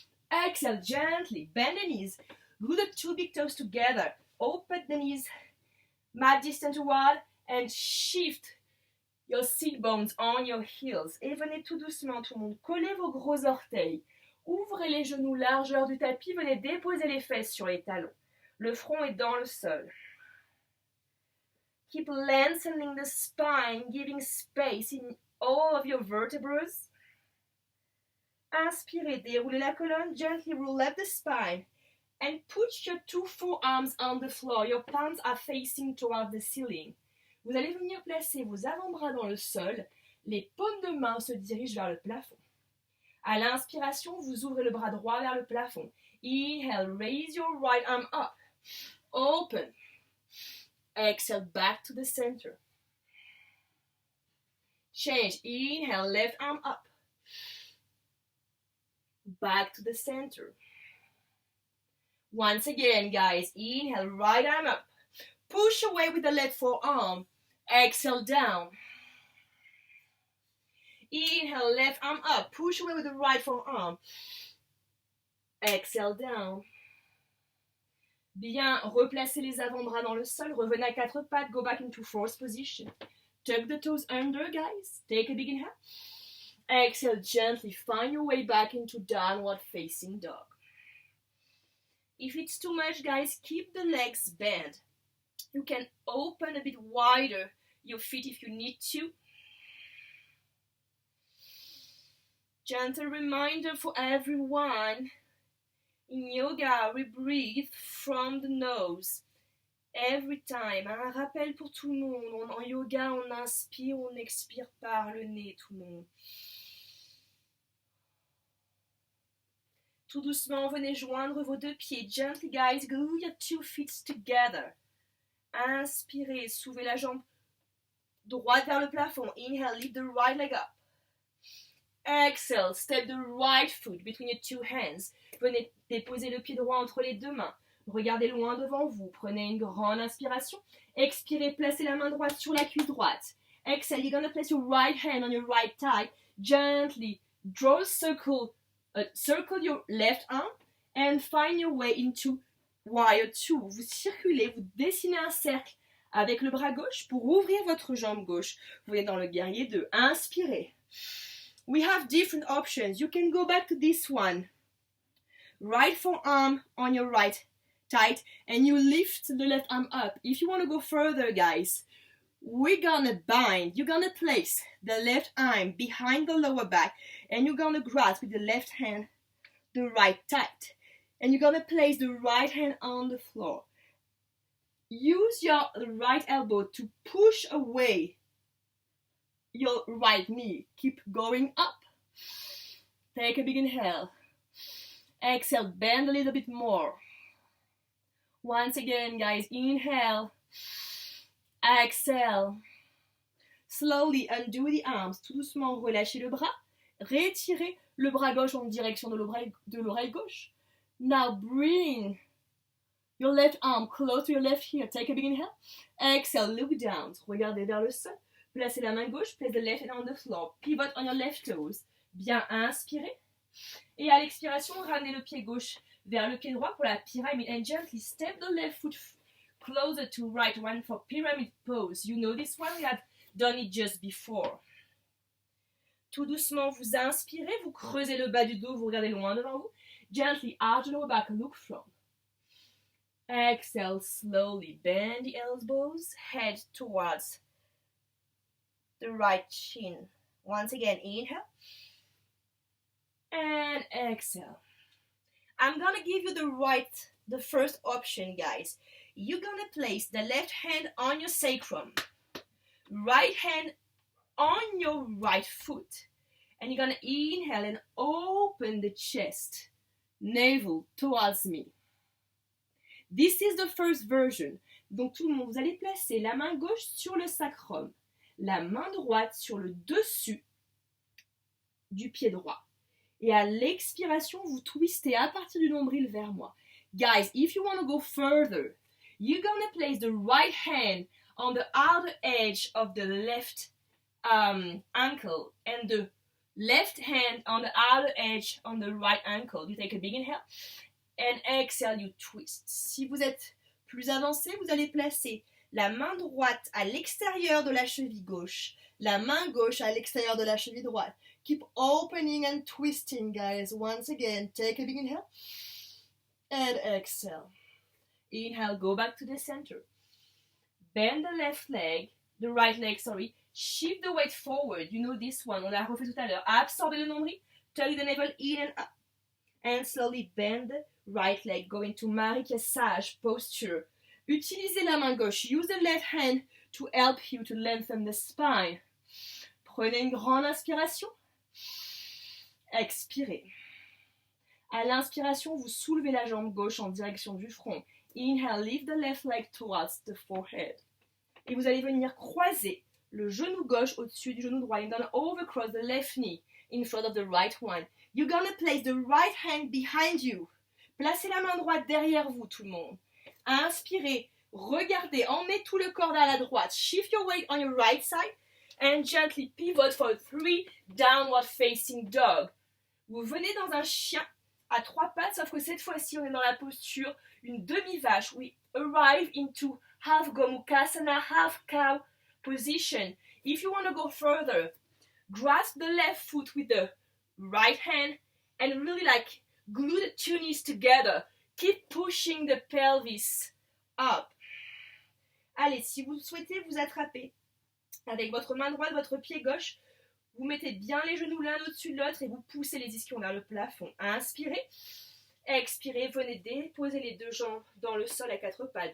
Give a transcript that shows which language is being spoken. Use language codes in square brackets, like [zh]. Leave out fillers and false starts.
[en] Exhale, gently bend the knees, glue the two big toes together, open the knees, mat distance wide, and shift your sit bones on your heels. [fr] Et venez tout doucement, tout le monde. Collez vos gros orteils. Ouvrez les genoux largeur du tapis. Venez déposer les fesses sur les talons. Le front est dans le sol. [en] Keep lengthening the spine, giving space in all of your vertebrae. [fr] Inspirez, déroulez la colonne. [en] Gently roll up the spine. And put your two forearms on the floor. Your palms are facing toward the ceiling. [fr] Vous allez venir placer vos avant-bras dans le sol. Les paumes de main se dirigent vers le plafond. À l'inspiration, vous ouvrez le bras droit vers le plafond. [en] Inhale, raise your right arm up. Open. Exhale, back to the center. Change. Inhale, left arm up. Back to the center. Once again, guys, inhale, right arm up. Push away with the left forearm. Exhale, down. Inhale, left arm up. Push away with the right forearm. Exhale, down. [fr] Bien, replacez les avant-bras dans le sol. Revenez à quatre pattes. [en] Go back into force position. Tuck the toes under, guys. Take a big inhale. Exhale, gently find your way back into downward facing dog. If it's too much, guys, keep the legs bent. You can open a bit wider your feet if you need to. Gentle reminder for everyone. In yoga, we breathe from the nose. Every time. [fr] Un rappel pour tout le monde. En yoga, on inspire, on expire par le nez, tout le monde. Tout doucement, venez joindre vos deux pieds. [en] Gently, guys, glue your two feet together. [fr] Inspirez, soulevez la jambe droite vers le plafond. [en] Inhale, lift the right leg up. Exhale, step the right foot between your two hands. [fr] Venez déposer le pied droit entre les deux mains. Regardez loin devant vous. Prenez une grande inspiration. Expirez, placez la main droite sur la cuisse droite. [en] Exhale, you're gonna place your right hand on your right thigh. Gently draw a circle your left arm and find your way into warrior two. [fr] Vous circulez, vous dessinez un cercle avec le bras gauche pour ouvrir votre jambe gauche. Vous êtes dans le guerrier 2. Inspirez. [en] We have different options. You can go back to this one. Right forearm on your right tight and you lift the left arm up. If you want to go further, guys, we're gonna bind. You're gonna place the left arm behind the lower back and you're gonna grasp with the left hand the right tight. And you're gonna place the right hand on the floor. Use your right elbow to push away your right knee. Keep going up. Take a big inhale. Exhale, bend a little bit more. Once again, guys, inhale. Exhale. Slowly undo the arms. [fr] Tout doucement, relâchez le bras. Retirez le bras gauche en direction de l'oreille gauche. [en] Now bring your left arm close to your left ear. Take a big inhale. Exhale, look down. [fr] Regardez vers le sol. Placez la main gauche. [en] Place the left hand on the floor. Pivot on your left toes. [fr] Bien inspirez. Et à l'expiration, ramenez le pied gauche vers le pied droit pour la pyramide. [en] And gently step the left foot closer to right one for pyramid pose. You know this one, we have done it just before. [fr] Tout doucement, vous inspirez, vous creusez le bas du dos, vous regardez loin devant vous. [en] Gently arch the lower back, look front. Exhale slowly, bend the elbows, head towards the right chin. Once again, inhale. And exhale. I'm gonna give you the first option, guys. You're gonna place the left hand on your sacrum, right hand on your right foot, and you're gonna inhale and open the chest, navel towards me. This is the first version. [fr] Donc tout le monde, vous allez placer la main gauche sur le sacrum, la main droite sur le dessus du pied droit. Et à l'expiration, vous twistez à partir du nombril vers moi. [en] Guys, if you want to go further, you're going to place the right hand on the outer edge of the left ankle and the left hand on the outer edge on the right ankle. You take a big inhale and exhale, you twist. [fr] Si vous êtes plus avancé, vous allez placer la main droite à l'extérieur de la cheville gauche, la main gauche à l'extérieur de la cheville droite. [en] Keep opening and twisting, guys. Once again, take a big inhale and exhale. Inhale, go back to the center. Bend the right leg, shift the weight forward. You know this one, [fr] on l'a refait tout à l'heure. Absorbez le nombril, [en] tuck the navel in and up. And slowly bend the right leg, go into Marika Sage posture. [fr] Utilisez la main gauche. [en] Use the left hand to help you to lengthen the spine. [fr] Prenez une grande inspiration. Expirez. À l'inspiration, vous soulevez la jambe gauche en direction du front. [en] Inhale, lift the left leg towards the forehead. [fr] Et vous allez venir croiser le genou gauche au-dessus du genou droit. [en] You're gonna overcross the left knee in front of the right one. You're gonna place the right hand behind you. [fr] Placez la main droite derrière vous, tout le monde. Inspirez, regardez, emmenez tout le corps vers la droite. [en] Shift your weight on your right side and gently pivot for a 3 downward facing dog. [fr] Vous venez dans un chien à 3 pattes, sauf que cette fois-ci, on est dans la posture une demi-vache. [en] We arrive into half Gomukhasana, half cow position. If you want to go further, grasp the left foot with the right hand and really like glue the two knees together. Keep pushing the pelvis up. [fr] Allez, si vous souhaitez vous attraper avec votre main droite, votre pied gauche, vous mettez bien les genoux l'un au-dessus de l'autre et vous poussez les ischions vers le plafond. Inspirez. Expirez. Venez déposer les deux jambes dans le sol à 4 pattes.